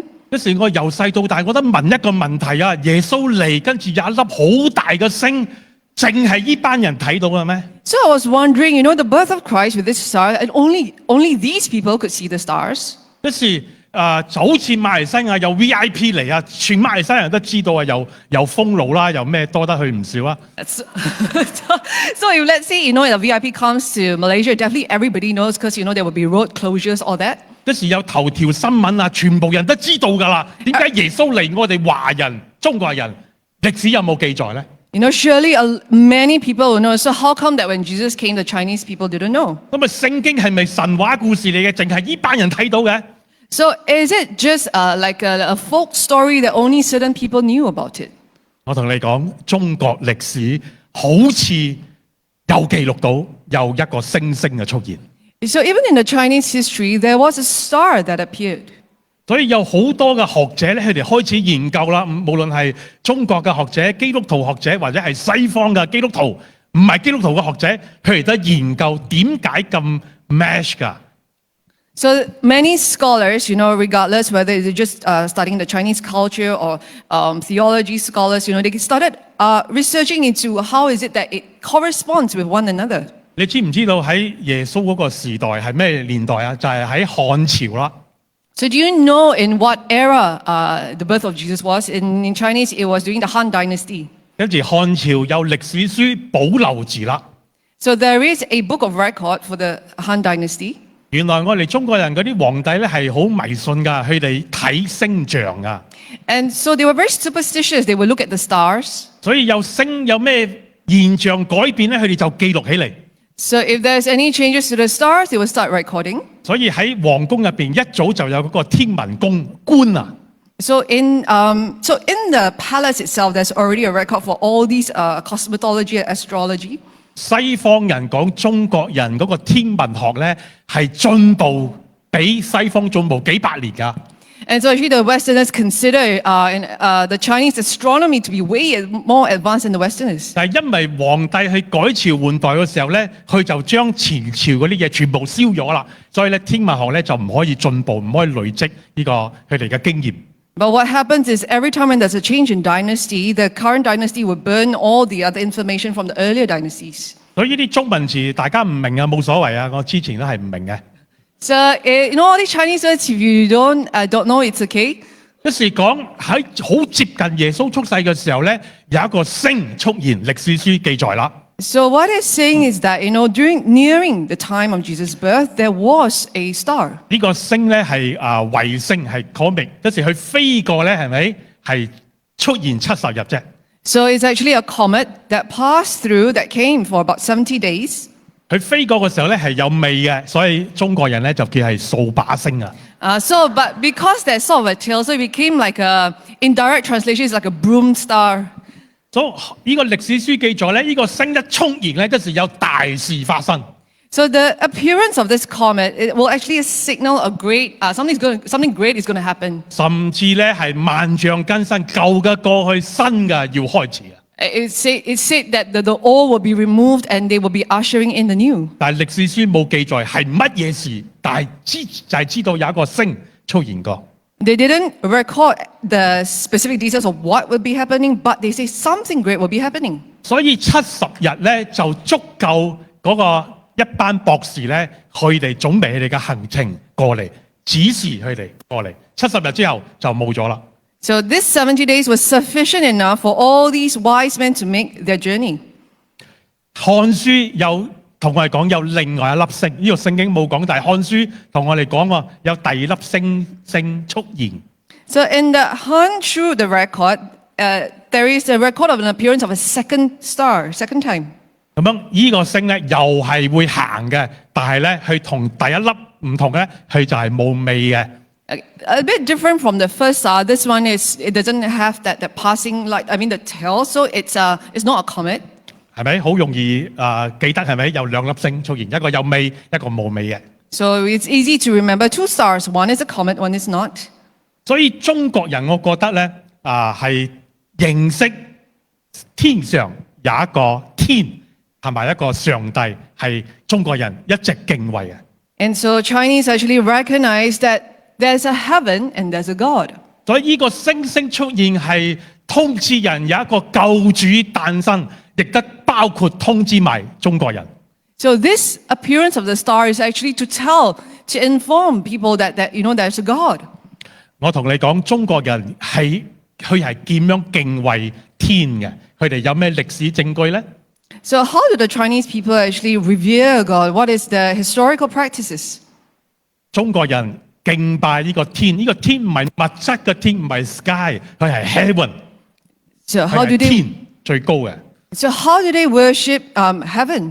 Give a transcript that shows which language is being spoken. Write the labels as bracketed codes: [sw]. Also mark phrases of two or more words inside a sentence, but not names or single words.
[yue] 於是我由細到大，我都問一個問題啊：耶穌嚟，跟住有一粒好大嘅星，淨係呢班人睇到嘅咩？ [en] So I was wondering, the birth of Christ with this star, and only these people could see the stars. [yue] 於是就好似馬來西亞有 VIP 嚟啊，全馬來西亞人都知道啊，有封路啦，又咩多得去唔少啊。 [en] So, so if let's say, the VIP comes to Malaysia, definitely everybody knows because, there will be road closures, all that. [yue] 一時有頭條新聞啊，全部人都知道㗎啦。點解耶穌嚟我哋華人、中國人歷史有冇記載咧？ [en] Surely many people will know. So how come that when Jesus came, the Chinese people didn't know? [yue] 咁啊，聖經係咪神話故事嚟嘅？淨係呢班人睇到嘅？ [en] So is it just like a folk story that only certain people knew about it? [yue] 我同你講，中國歷史好似有記錄到有一個星星嘅出現。 [en] So even in the Chinese history, there was a star that appeared. [yue] 所以有好多嘅學者咧，佢哋開始研究啦。無論係中國嘅學者、基督徒學者，或者係西方嘅基督徒，唔係基督徒嘅學者，佢哋都研究點解咁 match 㗎。 [en] So many scholars, regardless whether they're just studying the Chinese culture or theology scholars, they started researching into how is it that it corresponds with one another. [yue] 你知唔知道喺耶穌嗰個時代係咩年代啊？就係喺漢朝啦。 [en] So do you know in what era the birth of Jesus was? In Chinese, it was during the Han Dynasty. [yue] 跟住漢朝有歷史書保留住啦。 [en] So there is a book of record for the Han Dynasty. [yue] 原來我哋中國人嗰啲皇帝咧係好迷信㗎，佢哋睇星象㗎。 [en] And so they were very superstitious. They would look at the stars. [yue] 所以有星有咩現象改變咧，佢哋就記錄起嚟。 [en] So if there's any changes to the stars, they will start recording. [yue] 所以喺皇宮入邊一早就有嗰個天文宮官啊。 [en] So in the palace itself, there's already a record for all these cosmetology and astrology. [yue] 西方人講中國人嗰個天文學咧係進步比西方進步幾百年㗎。 [en] And so actually the Westerners consider the Chinese astronomy to be way more advanced than the Westerners. [yue] 但係因為皇帝去改朝換代嘅時候咧，佢就將前朝嗰啲嘢全部燒咗啦，所以咧天文學咧就唔可以進步，唔可以累積呢個佢哋嘅經驗。 [en] But what happens is every time when there's a change in dynasty, the current dynasty will burn all the other information from the earlier dynasties. [yue] 所以呢啲中文詞大家唔明啊，冇所謂啊，我之前都係唔明嘅。 [en] So all these Chinese words, if you don't know, it's okay. [yue] 一時講喺好接近耶穌出世嘅時候咧，有一個星出現，歷史書記載啦。 [en] So what it's saying is that nearing the time of Jesus' birth, there was a star. [yue] 呢個星咧係衛星係 comet， 一時佢飛過咧係咪係出現70日啫？ [en] So it's actually a comet that passed through, that came for about 70 days. [yue] 佢飛過嘅時候咧係有味嘅，所以中國人咧就叫係掃把星啊。 [en] But because there's sort of a tail, so it became like in direct translation, it's like a broom star. [yue] 所以呢個歷史書記載咧，呢個星一出現咧，即時有大事發生。 [en] So the appearance of this comet, it will actually signal a great something great is going to happen. [yue] 甚至咧係萬象更新，舊嘅過去，新嘅要開始啊！ [en] It said that the old will be removed and they will be ushering in the new. [yue] 但係歷史書冇記載係乜嘢事，但係就係知道有一個星出現過。 [en] They didn't record the specific details of what will be happening, but they say something great will be happening. [yue] 所以70日咧就足夠嗰個一班博士咧，佢哋準備佢哋嘅行程過嚟，指示佢哋過嚟。70日之後就冇咗啦。 [en] So this 70 days was sufficient enough for all these wise men to make their journey. [yue] 漢書有同我哋講有另外一粒星，呢個聖經冇講，但係漢書同我哋講喎，有第二粒星出現。 [en] So in the Han Shu, the record, there is a record of an appearance of a second star, second time. [yue] 咁樣呢個星咧又係會行嘅，但係咧佢同第一粒唔同咧，佢就係冇味嘅。 [en] A bit different from the first star. This one it doesn't have that passing light. I mean the tail, so it's not a comet. [yue] 係咪好容易記得係咪有兩粒星出現，一個有味，一個冇味嘅。 [en] So it's easy to remember two stars. One is a comet, one is not. [yue] 所以中國人我覺得咧係認識天上有一個天同埋一個上帝係中國人一直敬畏嘅。 [en] And so Chinese actually recognize that there's a heaven and there's a God. [yue] 所以呢個星星出現係通知人有一個救主誕生，亦都包括通知埋中國人。 [en] So this appearance of the star is actually to inform people that there's a God. [yue] 我同你講，中國人佢係點樣敬畏天嘅？佢哋有咩歷史證據呢？ [en] So how do the Chinese people actually revere God? What is the historical practices? [yue] 中國人敬拜呢個天，呢個天唔係物質嘅天，唔係 sky， 佢係 heaven， [en] So [yue] 佢 [en] how do [yue] 係 [en] they [yue] 天最高嘅。 [en] So how do they worship heaven?